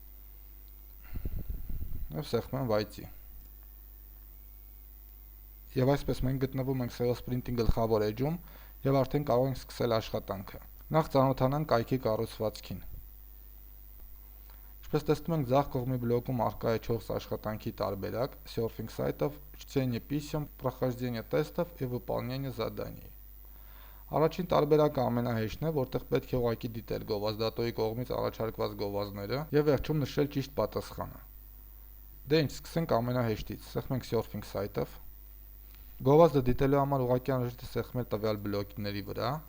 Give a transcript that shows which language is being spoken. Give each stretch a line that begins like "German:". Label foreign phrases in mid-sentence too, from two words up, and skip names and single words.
Armenian: և սեղմեմ «Войти»։ Եվ այսպես մենք գտնվում ենք seosprint-ի գլխավոր էջում և արդեն կարող ենք սկսել աշխատանքը։ Նախ ծանոթանանք կայքի կառուցվածքին։ Ինչպես տեսնում ենք, ձախ կողմի բլոկում առկա է 4 աշխատանքի տարբերակ՝
Russian: Surfing сайтов, чтение писем, прохождение тестов и выполнение заданий։
Armenian: Առաջին տարբերակը ամենահեշտն է, որտեղ պետք է ուղղակի դիտել գովազդատուի կողմից առաջարկված գովազդները և վերջում նշել ճիշտ պատասխանը։ Դե ինչ, սկսենք ամենահեշտից, սեղմենք
English: Surfing site-
Armenian: ով։ Գովազդը դիտելու համար ուղղակի անհրաժեշտ է սեղմել տվյալ բլոկների վրա